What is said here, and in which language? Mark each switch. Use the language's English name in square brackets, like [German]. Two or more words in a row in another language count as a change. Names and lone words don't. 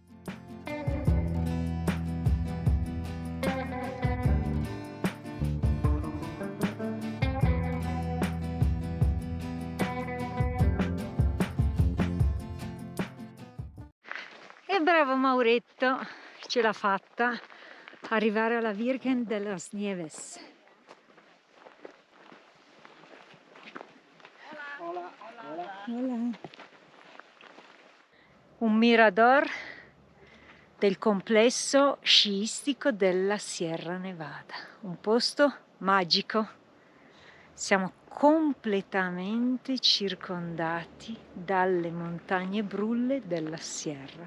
[Italian] E bravo Mauretto, ce l'ha fatta arrivare alla Virgen de las Nieves. [Spanish] Hola. [Italian] Un mirador del complesso sciistico della Sierra Nevada, un posto magico. Siamo completamente circondati dalle montagne brulle della Sierra.